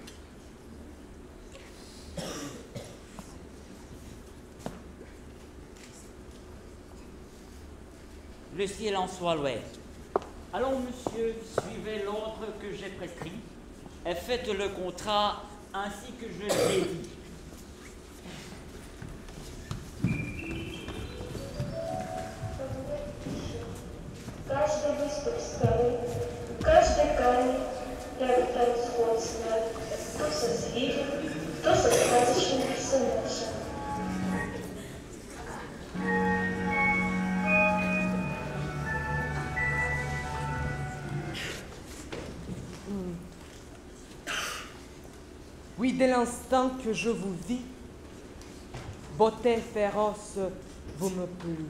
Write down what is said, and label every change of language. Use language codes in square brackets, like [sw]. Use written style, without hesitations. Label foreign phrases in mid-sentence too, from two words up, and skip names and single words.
[fr] Le ciel en soit loué. Allons, monsieur, suivez l'ordre que j'ai prescrit et faites le contrat ainsi que je l'ai dit. [ru] Каждый выступ скалы, каждый камень приобретает сходство то со зверем, то со сказочным персонажем. [fr] Oui, dès l'instant que je vous vis, beauté féroce, vous me plûtes.